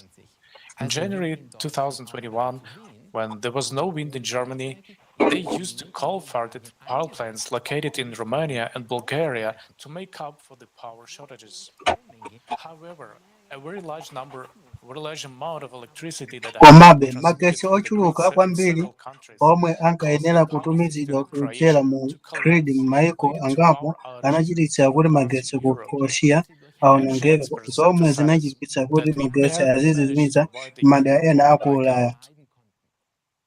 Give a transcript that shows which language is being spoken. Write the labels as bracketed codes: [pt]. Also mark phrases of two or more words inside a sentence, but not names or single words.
[en] In January 2021, when there was no wind in Germany, they used coal-fired power plants located in Romania and Bulgaria to make up for the power shortages. However, a very large amount of electricity that [ny] Komabe magetsi ochuluka kwambiri omwe ankayenera kutumizidwa kuchera mu grid m'mayiko angapo anachititsa kuti magetsi ku Croatia awonongeke, zomwe zinachititsa kuti magetsi azizimitsa m'madera ena aku Ulaya.